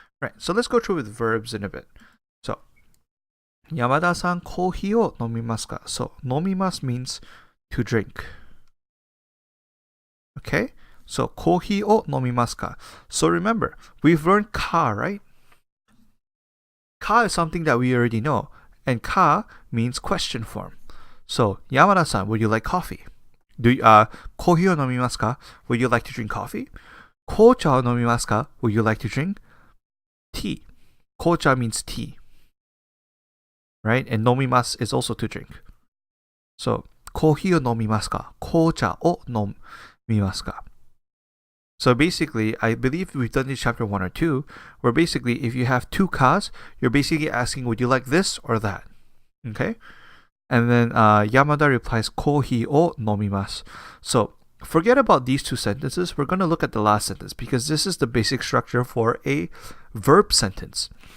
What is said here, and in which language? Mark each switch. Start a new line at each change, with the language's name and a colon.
English: Right, so let's go through with verbs in a bit.
Japanese: So, Yamada-san, コーヒーを飲みますか?
English: So, 飲みます means to drink.
Japanese: Okay, so コーヒーを飲みますか?
English: So remember, we've learned ka, right? Ka is something that we already know, and ka means question form. So, Yamada-san, would you like coffee?
Japanese: コーヒーを飲みますか?
English: Would you like to drink coffee?
Japanese: 紅茶を飲みますか?
English: Would you like to drink tea? 紅茶 means tea. Right? And 飲みます is also to drink.
Japanese: So, コーヒーを飲みますか? 紅茶を飲みますか?
English: So basically, I believe we've done this chapter 1 or 2, where basically if you have two kas, you're basically asking, would you like this or that? Okay? And then Yamada replies,
Japanese: Kohi o nomimasu.
English: So forget about these two sentences. We're going to look at the last sentence because this is the basic structure for a verb sentence.